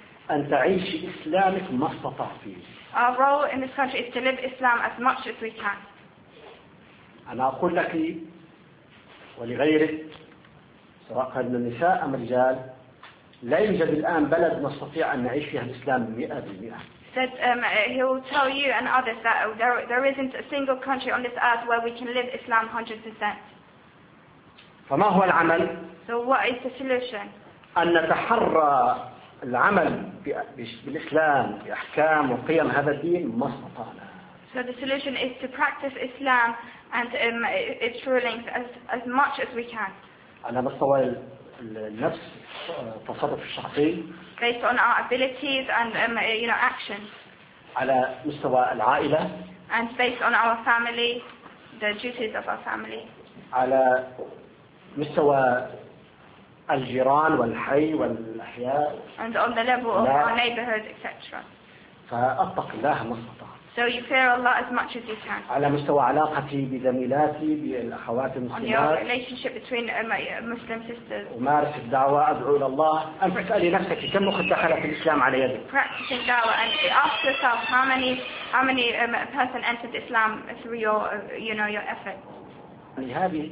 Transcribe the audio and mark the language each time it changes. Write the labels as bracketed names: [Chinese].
[Arabic] أن تعيش إسلامك ما استطعت فيه. [English] Our role in this country is to live Islam as much as we can. [Arabic] أنا أقول لك ولغيرك سواء كان من النساء أم الرجال لا يوجد الآن بلد نستطيع أن نعيش فيها الإسلام 100%. [English] That he will tell you and others that there isn't a single country on this earth where we can live Islam 100%. [Arabic] فما هو العمل؟ [English] So what is the solution? [Arabic] أن نتحرى العمل بالإسلام بأحكام وقيم هذا الدين ما استطعنا. [English] So the solution is to practice Islam and its rulings as much as we can. [Arabic] على مستوى النفس التصرف الشخصي. [English] Based on our abilities and you know actions. [Arabic] على مستوى العائلة. [English] And based on our family, the duties of our family. [Arabic] على مستوى الجيران والحي والأحياء. [English] And on the level of our neighborhood, etc. [Arabic] فأتق الله ما استطعت. [English] So you fear Allah as much as you can. [Arabic] على مستوى علاقتي بزميلاتي بالأخوات المسلمات. [English] On your relationship between Muslim sisters. [Arabic] أمارس الدعوة أدعو إلى الله. أنت تسألي نفسك كم وقت دخلت الإسلام على يدك. [English] Practicing دعوة and ask yourself how many person entered Islam through your effort.